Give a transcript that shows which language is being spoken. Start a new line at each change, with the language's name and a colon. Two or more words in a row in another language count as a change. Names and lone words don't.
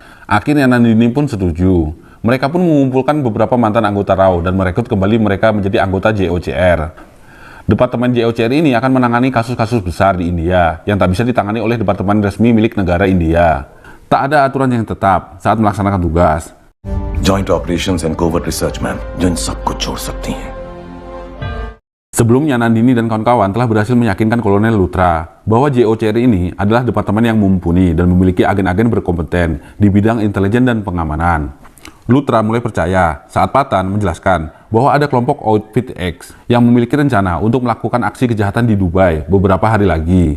Indonesian: Akhirnya Nandini pun setuju. Mereka pun mengumpulkan beberapa mantan anggota Rao dan merekrut kembali mereka menjadi anggota JOCR. Departemen JOCR ini akan menangani kasus-kasus besar di India yang tak bisa ditangani oleh departemen resmi milik negara India. Tak ada aturan yang tetap saat melaksanakan tugas.
English: Joint operations and covert research man,
Hindi: जो इन सबको छोड़ सकती हैं.
Indonesian: Sebelumnya Nandini dan kawan-kawan telah berhasil meyakinkan Kolonel Luthra bahwa JOCR ini adalah departemen yang mumpuni dan memiliki agen-agen berkompeten di bidang intelijen dan pengamanan. Luthra mulai percaya saat Patan menjelaskan bahwa ada kelompok Outfit X yang memiliki rencana untuk melakukan aksi kejahatan di Dubai beberapa hari lagi.